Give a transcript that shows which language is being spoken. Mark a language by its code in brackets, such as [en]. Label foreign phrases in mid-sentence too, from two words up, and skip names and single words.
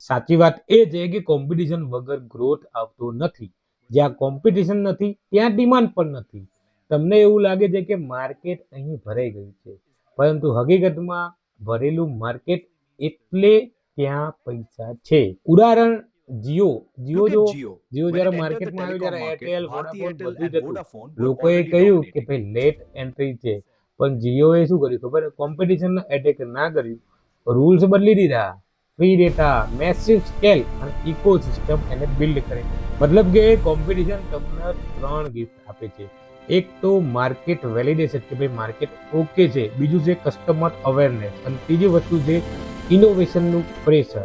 [gu] સાચી વાત એ છે કે કોમ્પિટિશન વગર ગ્રોથ આવતો નથી. જ્યાં કોમ્પિટિશન નથી ત્યાં ડિમાન્ડ પણ નથી. તમને એવું લાગે છે કે માર્કેટ અહીં ભરાઈ ગયું છે, પરંતુ હકીકતમાં ભરેલું માર્કેટ એટલે ત્યાં પૈસા છે. ઉદાહરણ જીઓ. જીઓ [en] Look [gu] જો [en] at Jio. [gu] જીઓ [en] When [gu] જ્યારે [en] it entered the [gu] માર્કેટમાં આવ્યું [en] telecom [gu] ત્યારે [en] market, [gu] એરટેલ, [en] Bharti [gu] વોડાફોન [en] Airtel [gu] બધું જ [en] and [gu] હતું. [en] Vodafone were [gu] લોકોએ [en] already [gu] કહ્યું કે [en] dominating. [gu] ભાઈ [en] late entry [gu] છે, પણ જીઓએ શું કર્યું ખબર? [en] competition attack [gu] ના કર્યું, રૂલ્સ બદલી દીધા. [en] free data, massive scale [gu] અને ઇકોસિસ્ટમ એને બિલ્ડ કરે. મતલબ કે કોમ્પિટિશન તમને 3 ગિફ્ટ આપે છે. એક તો [en] market validation [gu] કે ભાઈ [en] market okay [gu] છે, બીજું છે [en] customer awareness [gu] અને ત્રીજી વસ્તુ છે [en] innovationનું pressure.